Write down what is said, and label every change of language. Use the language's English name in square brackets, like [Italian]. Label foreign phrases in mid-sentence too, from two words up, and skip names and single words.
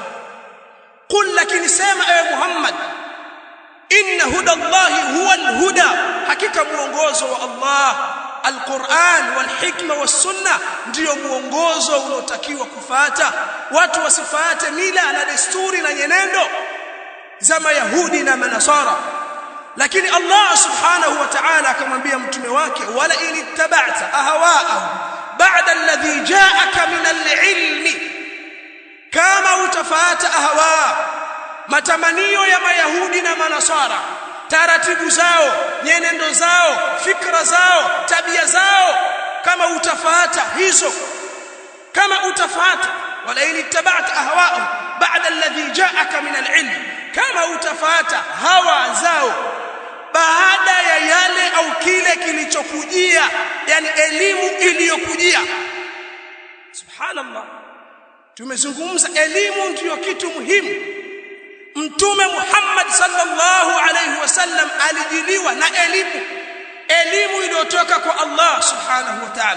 [Swahili] Qul, lakini sema ewe Muhammad, [Arabic] إن هدى الله هو الهدى, [Swahili] hakika muongozo wa Allah [Arabic] القرآن والحكمة والسنة [Swahili] ndio muongozo unaotakiwa kufuata. Watu wasifuate mila na desturi na nyenendo za mayahudi na manasara. Lakini Allah [Arabic] سبحانه وتعالى [Swahili] akamwambia mtume wake, [Arabic] ولئن اتبعت أهواءهم بعد الذي جاءك من العلم, [Swahili] kama utafuata ahwa, matamanio ya mayahudi na manasara, taratibu zao, nyenendo zao, fikra zao, tabia zao, kama utafuata hizo, kama utafuata, [Arabic] ولئن اتبعت أهواءهم بعد الذي جاءك من العلم, [Swahili] kama utafuata hawa zao baada ya yale au kile kilichokujia, yani elimu iliyokujia. Subhanallah, tumezungumza elimu ndiyo kitu muhimu. Mtume Muhammad [Arabic] صلى الله عليه وسلم [Swahili] alijiliwa na elimu iliyotoka kwa Allah [Arabic] سبحانه وتعالى.